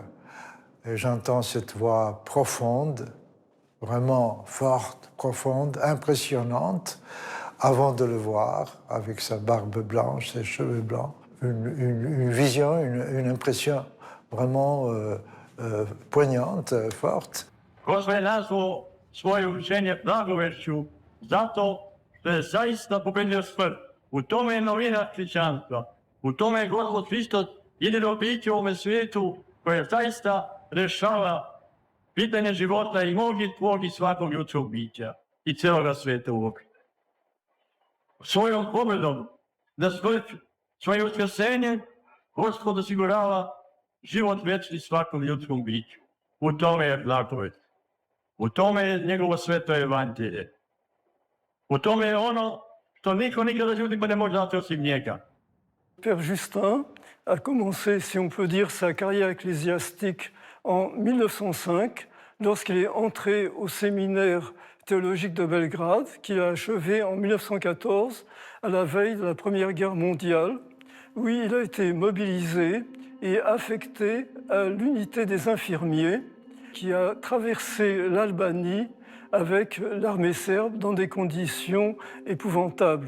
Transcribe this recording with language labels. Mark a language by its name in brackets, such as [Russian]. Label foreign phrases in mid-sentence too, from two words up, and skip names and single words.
[French] Et j'entends cette voix profonde, vraiment forte, profonde, impressionnante, avant de le voir, avec sa barbe blanche, ses cheveux blancs. Une vision, une impression vraiment poignante, forte. [Serbian] Gospod je nazvao svoje učenje blagovešću zato što je zaista pobedio smrt. U tome je novina hrišćanstva. U tome je Gospod Hristos jedino biće u ovome svijetu koje zaista rešava pitanje života i mog i tvog i svakog ljudskog bića i celoga svijeta uopšte. Svojom pobedom na smrt, svojim uskrsenjem, Gospod osigurava život večni svakom ljudskom biću. U tome je blagovet. U tome je njegovo sveto evanđelje. U tome je ono što niko nikada ljudima ne može dati osim njega. [French] Père Justin a commencé, si on peut dire, sa carrière ecclésiastique en 1905, lorsqu'il est entré au séminaire théologique de Belgrade, qu'il a achevé en 1914, à la veille de la Première Guerre mondiale, où il a été mobilisé et affecté à l'unité des infirmiers, qui a traversé l'Albanie avec l'armée serbe dans des conditions épouvantables.